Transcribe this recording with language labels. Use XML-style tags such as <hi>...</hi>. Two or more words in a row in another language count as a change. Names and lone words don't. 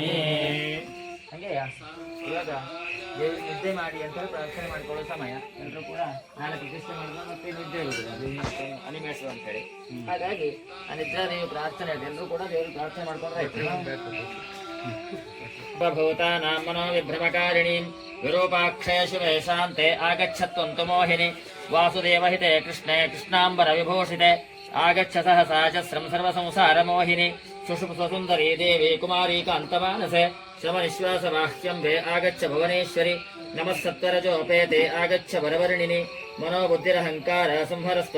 <kn>ಹಂಗೆಯಾ ಇವಾಗ ನಿದ್ದೆ ಮಾಡಿ ಅಂತ ಪ್ರಾರ್ಥನೆ ಮಾಡ್ಕೊಳ್ಳೋ ಸಮಯ ಎಲ್ಲರೂ ಕೂಡ ನಾಳೆ ಪ್ರತಿಷ್ಠೆ ಮಾಡಿದ್ರೆ ಮತ್ತೆ ನಿದ್ದೆ ಇರುವುದಿಲ್ಲ ಅನಿಮೇಶ್ವರ ಅಂತ ಹೇಳಿ. ಹಾಗಾಗಿ ಆ ನಿದ್ರಾ ದೇವಿ ಪ್ರಾರ್ಥನೆ ಎಲ್ಲರೂ ಕೂಡ ದೇವರು ಪ್ರಾರ್ಥನೆ ಮಾಡ್ಕೊಂಡ್ರೆ</kn> <sa>ಭೂತಾನಾಂ ಮನೋವಿಭ್ರಮಕಾರಿಣೀಂ ವಿರೂಪಾಕ್ಷಯ ಶಿವೆ ಶಾಂತೆ ಆಗಚ್ಚತ್ವಂತು ಮೋಹಿನಿ ವಾಸುದೇವಹಿತೆ ಕೃಷ್ಣೇ ಕೃಷ್ಣಾಂಬರ ವಿಭೂಷಿತೆ ಆಗಚ್ಚ ಸಹಸಾಜಸ್ರಂ ಸರ್ವಸಂಸಾರಮೋಹಿನಿ ಸುಷುಪ್ಸುಂದರೀ ದೇವಿ ಕುಮಾರಿ ಕಾಂತಮಾನಸೆ ಶಮನಿಶ್ವಾಸವಾಹ್ಯಂಬೆ ಆಗಚ್ಚ ಭುವನೇಶ್ವರಿ ನಮಃ ಸತ್ವರಜೋಪೇತೆ ಆಗಚ್ಚ ವರವರ್ಣಿನಿ ಮನೋಬುದ್ಧಿರಹಂಕಾರ ಸಂಹರಸ್ವ</sa>